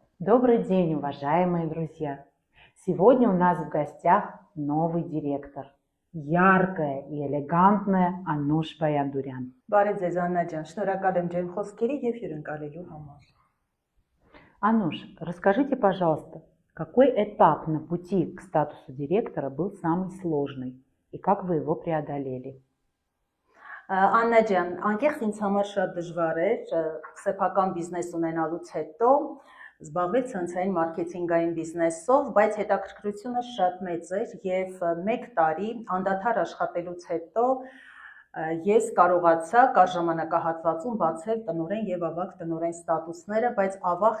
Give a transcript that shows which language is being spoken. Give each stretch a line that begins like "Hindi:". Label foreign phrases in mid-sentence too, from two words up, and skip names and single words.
Russian: Добрый день, уважаемые друзья! Сегодня у нас в гостях новый директор. Яркая и элегантная Անուշ Բայանդուրյան.
Armenian: Բարև ձեզ Աննա ջան, շնորհակալ եմ ջերմ խոսքերի եւ հյուրընկալելու համար։
Russian: Անուш, расскажите, пожалуйста, какой этап на пути к статусу директора был самый сложный и как вы его преодолели?
Armenian: Աննա ջան, անկեղծ ինձ համար շատ դժվար էր սեփական բիզնես ունենալուց հետո զբաղվել ցանցային մարքեթինգային բիզնեսով, բայց հետաքրքրությունը շատ մեծ էր եւ 1 տարի անդադար աշխատելուց հետո ես կարողացա կար ժամանակահատվածում բացել տնօրեն եւ ավագ տնօրեն ստատուսները, բայց ավաղ